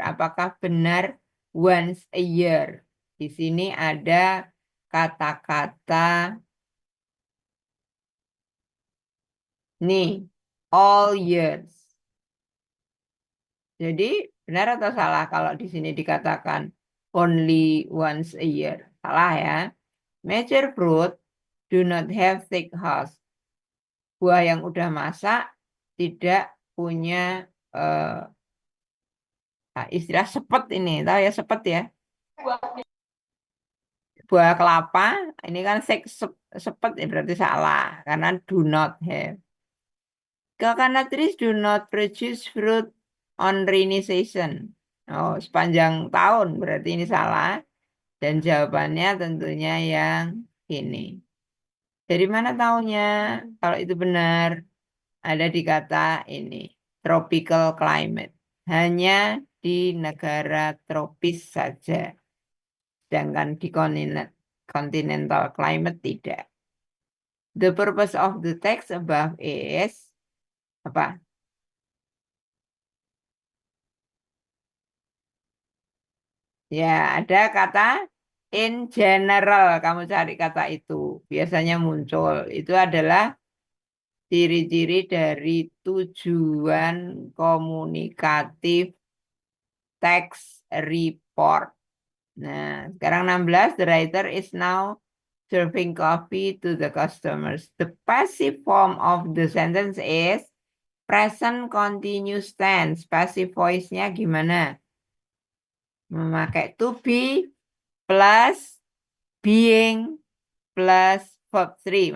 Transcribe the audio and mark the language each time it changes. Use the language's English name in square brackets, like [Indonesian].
[Indonesian] Apakah benar [English] once a year? [Indonesian] Di sini ada kata-kata nih, [English] all years. [Indonesian] Jadi benar atau salah kalau di sini dikatakan [English] only once a year? [Indonesian] Salah ya. [English] Mature fruit do not have thick husk. [Indonesian] Buah yang udah masak tidak punya istilah sepet ini. Tahu ya sepet ya? Buah kelapa ini kan sepet ya berarti salah karena [English] do not have. Coconut trees do not produce fruit on rainy season. [Indonesian] Oh, sepanjang tahun berarti ini salah. Dan jawabannya tentunya yang ini. Dari mana taunya? Kalau itu benar, ada di kata ini. [English] Tropical climate. [Indonesian] Hanya di negara tropis saja. Sedangkan di continental climate tidak. [English] The purpose of the text above is apa? [Indonesian] Ya, ada kata in general. Kamu cari kata itu. Biasanya muncul. Itu adalah ciri-ciri dari tujuan komunikatif text report. Nah, sekarang 16. [English] The writer is now serving coffee to the customers. The passive form of the sentence is present continuous tense. [Indonesian] Passive voice-nya gimana? Memakai [English] to be plus being plus verb 3.